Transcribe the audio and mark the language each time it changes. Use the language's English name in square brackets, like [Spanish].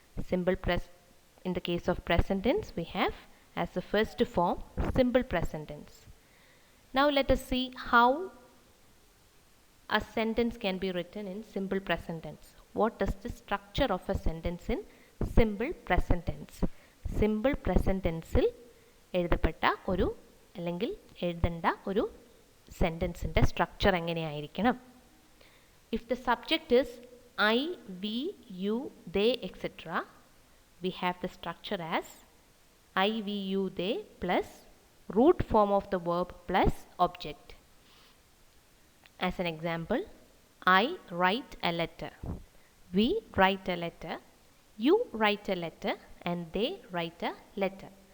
[English] In the case of present tense, we have as the first form simple present tense. Now let us see how a sentence can be written in simple present tense. What is the structure of a sentence in simple present tense? [Malayalam] Simple present tense-ൽ എഴുതപ്പെട്ട ഒരു അല്ലെങ്കിൽ എഴുതേണ്ട ഒരു സെൻറ്റൻസിൻ്റെ structure എങ്ങനെയായിരിക്കണം? [English] If the subject is I, we, you, they, etc., we have the structure as I, we, you, they plus root form of the verb plus object. As an example, I write a letter, we write a letter, you write a letter and they write a letter.